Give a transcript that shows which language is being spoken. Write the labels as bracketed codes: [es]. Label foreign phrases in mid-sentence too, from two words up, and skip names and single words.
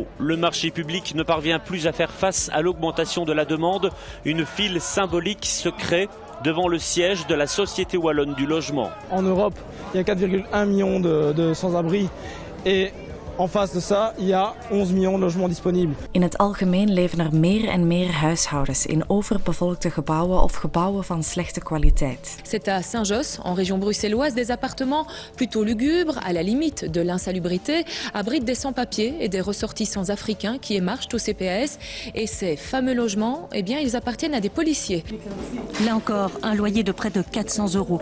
[fr] Le marché public ne parvient plus à faire face à l'augmentation de la demande. Une file symbolique se crée devant le siège de la Société Wallonne du Logement. En Europe, il y a 4,1 millions de sans-abri et en face de ça, il y a 11 millions de logements disponibles. [nl] In het algemeen leven er meer en meer huishoudens in overbevolkte gebouwen of gebouwen van slechte kwaliteit. [fr] C'est à Saint-Josse, en région bruxelloise, des appartements plutôt lugubres, à la limite de l'insalubrité, abritent des sans-papiers et des ressortissants africains qui émargent au CPAS. Et ces fameux logements, eh bien, ils appartiennent à des policiers. Là encore, un loyer de près de 400 €.